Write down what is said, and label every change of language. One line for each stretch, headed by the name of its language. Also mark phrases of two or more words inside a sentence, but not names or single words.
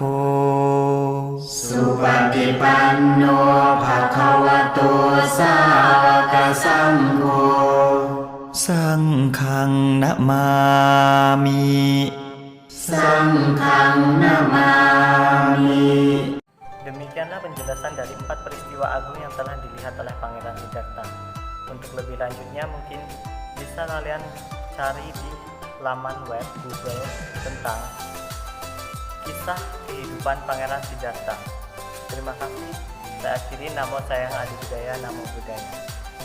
Pali: สุปฏิปันโนภควโต สาวกสังโฆ สังฆังนะมามิ สังฆังนามามิ
Indonesian: Demikianlah penjelasan dari 4 peristiwa agung yang telah dilihat oleh Pangeran Siddhartha. Untuk lebih lanjutnya mungkin bisa kalian cari di laman web Google tentang kisah kehidupan Pangeran Siddhartha. Terima kasih. Saya akhiri,
Pali: namo sayang adi budaya, namo buddhaya.